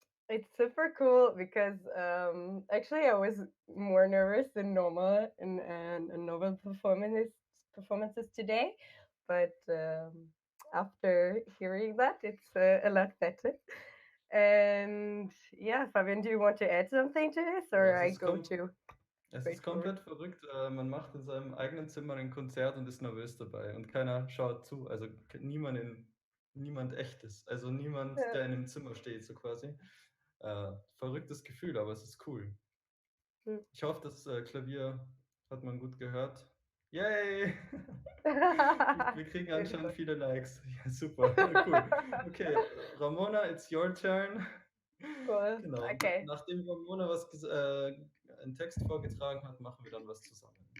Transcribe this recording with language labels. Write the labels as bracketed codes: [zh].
[en] It's super cool because actually I was more nervous than normal in novel performances today, but after hearing that, it's a lot better. And yeah, Fabian, do you want to add something to this, [de] Ja, [en] or I go to [de] es ist [en] straightforward? [de] komplett verrückt. Man macht in seinem eigenen Zimmer ein Konzert und ist nervös dabei und keiner schaut zu. Also niemand echtes. Also niemand, Ja. der in einem Zimmer steht, so quasi. Verrücktes Gefühl, aber es ist cool. Hm. Ich hoffe, das Klavier hat man gut gehört. Yay! Wir kriegen anscheinend viele Likes. Ja, super, cool. [en] Okay, Ramona, it's your turn. Cool. [de] Genau, [en] Okay. [de] nachdem Ramona einen Text vorgetragen hat, machen wir dann was zusammen.